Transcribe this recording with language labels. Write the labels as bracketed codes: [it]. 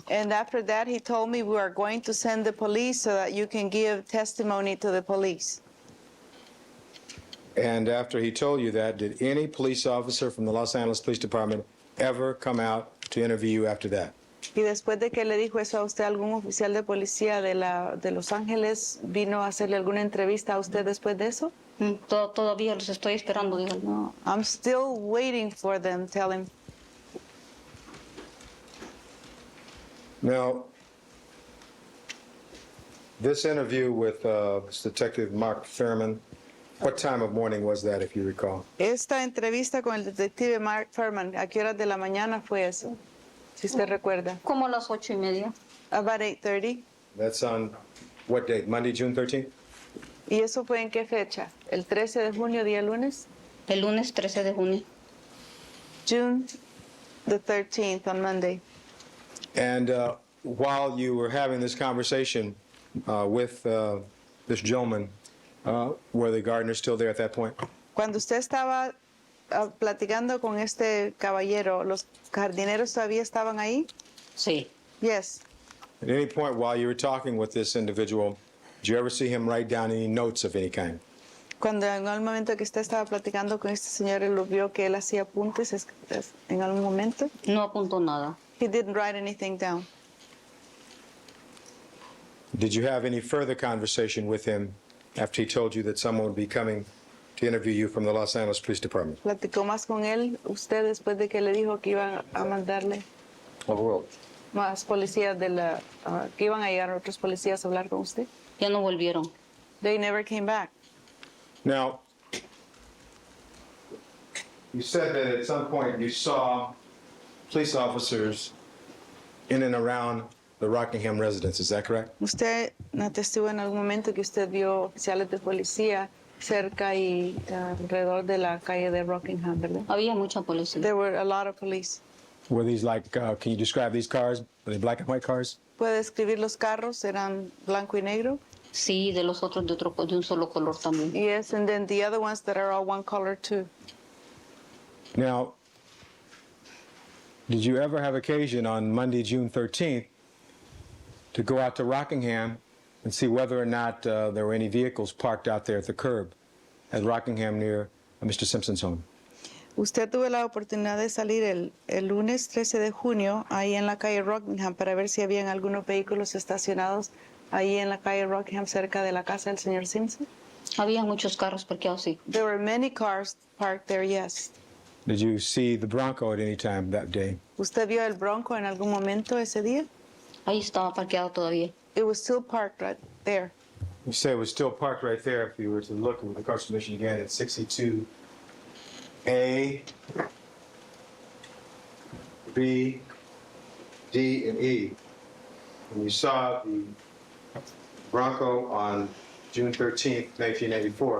[en] And after that he told me we are going to send the police so that you can give testimony to the police. And after he told you that, did any police officer from the Los Angeles Police Department ever come out to interview you after that? [es] Y después de que le dijo eso a usted, ¿algún oficial de policía de Los Ángeles vino a hacerle alguna entrevista a usted después de eso? Todavía los estoy esperando, digo. [en] No, I'm still waiting for them, tell him. Now, this interview with Detective Mark Fairman, what time of morning was that, if you recall? [es] Esta entrevista con el detective Mark Furman, ¿a qué horas de la mañana fue eso? Si usted recuerda. Como a las 8:30. [en] About 8:30. That's on what date? Monday, June 13th? [es] ¿Y eso fue en qué fecha? ¿El 13 de junio, día lunes? El lunes 13 de junio. [en] June the 13th, on Monday. And while you were having this conversation with this gentleman, were the gardeners still there at that point? [es] Cuando usted estaba platicando con este caballero, ¿los jardineros todavía estaban ahí? Sí. [en] Yes. At any point while you were talking with this individual, did you ever see him write down any notes of any kind? [es] Cuando en algún momento que usted estaba platicando con este señor, él lo vio que él hacía apuntes en algún momento. No apuntó nada. [en] He didn't write anything down. Did you have any further conversation with him after he told you that someone would be coming to interview you from the Los Angeles Police Department? [es] ¿Platicó más con él usted después de que le dijo que iban a mandarle? más policías que iban a llegar otros policías a hablar con usted? Ya no volvieron. [en] They never came back. Now, you said that at some point you saw police officers in and around the Rockingham residence. Is that correct? [es] Usted atestiguó en algún momento que usted vio oficiales de policía cerca y alrededor de la calle de Rockingham, ¿verdad? Había mucha policía. [en] There were a lot of police. Were these like, can you describe these cars? Were they black and white cars? [es] ¿Puede describir los carros? ¿Eran blanco y negro? Sí, de los otros de un solo color también. [en] Yes, and then the other ones that are all one color too. Now, did you ever have occasion on Monday, June 13th, to go out to Rockingham and see whether or not there were any vehicles parked out there at the curb at Rockingham near Mr. Simpson's home? [es] Usted tuvo la oportunidad de salir el lunes 13 de junio ahí en la calle Rockingham para ver si habían algunos vehículos estacionados ahí en la calle Rockingham cerca de la casa del señor Simpson. Había muchos carros parqueados, sí. [en] There were many cars parked there, yes. Did you see the Bronco at any time that day? [es] ¿Usted vio el Bronco en algún momento ese día? Ahí estaba parqueado todavía. [en] It was still parked right there. You say it was still parked right there. If you were to look with the Constitution again at 62A, B, D, and E. And you saw the Bronco on June 13th, 1984.